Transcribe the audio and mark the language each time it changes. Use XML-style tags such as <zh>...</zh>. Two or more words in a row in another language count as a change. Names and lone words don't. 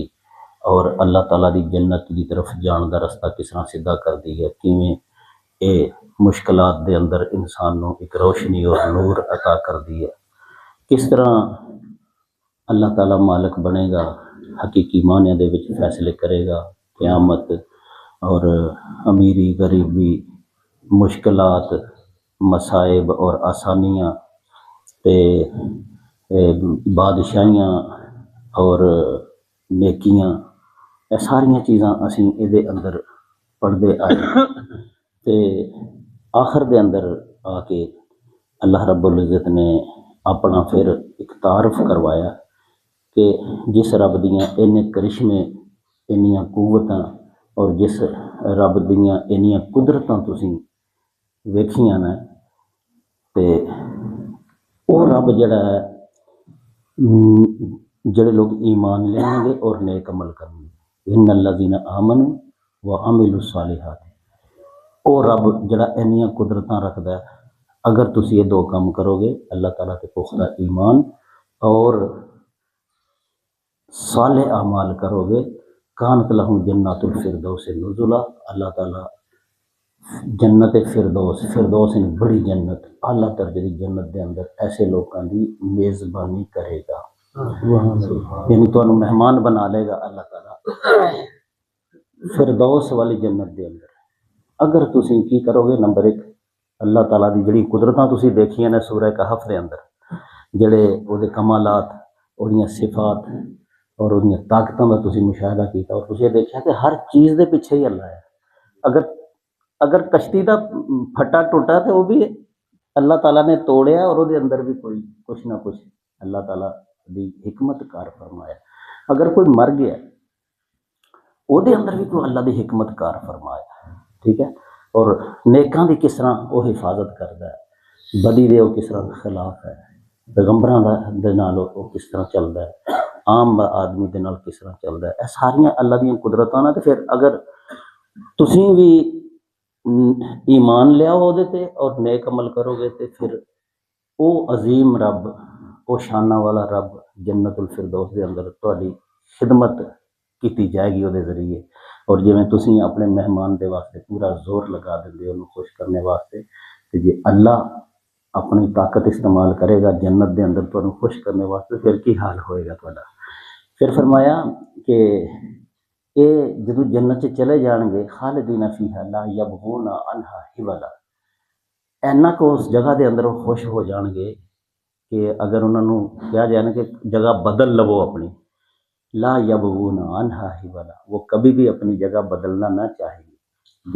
<pa>اور اللہ تعالیٰ دی جنت دی طرف جان دا رستہ کس طرح سیدھا کر دی ہے، کیویں اے مشکلات دے اندر انسان نو ایک روشنی اور نور عطا کر دی ہے، کس طرح اللہ تعالیٰ مالک بنے گا، حقیقی معنی دے وچ فیصلے کرے گا، قیامت اور امیری غریبی، مشکلات، مصائب اور آسانیاں تے بادشاہیاں اور نیکیاں، یہ ساریاں چیزاں اسی اے دے اندر پڑھدے آئے تے آخر دے اندر آ کے اللہ رب العزت نے اپنا پھر ایک تعارف کروایا کہ جس رب دیاں انہیں کرشمے، انیاں قوتاں اور جس رب دیاں انیاں قدرتاں تسی ویکھیاں نا، تے وہ رب جڑا ہے جڑے لوگ ایمان لیں گے اور نیک عمل کریں گے،</pa> <ar>ان الذین آمنوا وعملوا الصالحات،</ar> <pa>وہ رب جڑا انیاں قدرتاں رکھدا ہے، اگر تسی یہ 2 کام کرو گے، اللہ تعالیٰ تے پختہ ایمان اور صالح اعمال کرو گے،</pa> <ar>کانت لہم جنات الفردوس نزلا،</ar> <pa>اللہ تعالیٰ جنت فردوس، فردوس یعنی بڑی جنت، اعلیٰ درجے دی جنت دے اندر ایسے لوگاں دی میزبانی کرے گا، یعنی تانوں مہمان بنا لے گا اللہ تعالیٰ فردوس والی جنت دے اندر، اگر تسی کی کرو گے۔ نمبر 1، اللہ تعالیٰ دی جڑی قدرتاں تسی دیکھیاں نے سورہ کہف دے اندر، جڑے او دے کمالات، اودیاں صفات اور اودیاں طاقتاں دا تسی مشاہدہ کیتا، اور تسی دیکھیا کہ ہر چیز دے پیچھے ہی اللہ ہے۔ اگر کشتی دا پھٹا ٹوٹا تو وہ بھی اللہ تعالیٰ نے توڑیا، اور وہ دے اندر بھی کوئی کچھ نہ کچھ اللہ تعالیٰ دی حکمت کار فرمایا۔ اگر کوئی مر گیا وہ دے اندر بھی کوئی اللہ دی حکمت کار فرمایا، ٹھیک ہے۔ اور نیکاں دی کس طرح وہ حفاظت کردا ہے، بدی دے وہ کس طرح خلاف ہے، پیغمبراں دے نال وہ کس طرح چلدا ہے، عام آدمی دے نال کس طرح چلدا ہے، یہ ساریاں اللہ دیاں قدرتاں نے۔ تے پھر اگر تسی بھی ایمان لیاؤ وہ تے اور نیک عمل کرو گے، تے پھر او عظیم رب، او شانہ والا رب جنت الفردوس دے اندر تہاڈی خدمت کیتی جائے گی وہ دے ذریعے، اور جویں تسی اپنے مہمان دے واسطے پورا زور لگا دیندے ہو انہوں خوش کرنے واسطے، تے جے اللہ اپنی طاقت استعمال کرے گا جنت دے اندر تانوں خوش کرنے واسطے، پھر کی حال ہوئے گا تہاڈا۔ پھر فرمایا کہ یہ جدو جنت سے چلے جان گے،</pa> <ar>خالدین فیہا لا یبغون عنہا حولا،</ar> <pa>اینا کو اس جگہ دے اندر وہ خوش ہو جان گے کہ اگر انہوں نے کہا جائے کہ جگہ بدل لو اپنی،</pa> <ar>لا یبغون عنہا حولا،</ar> <pa>وہ کبھی بھی اپنی جگہ بدلنا نہ چاہیں گے۔</pa>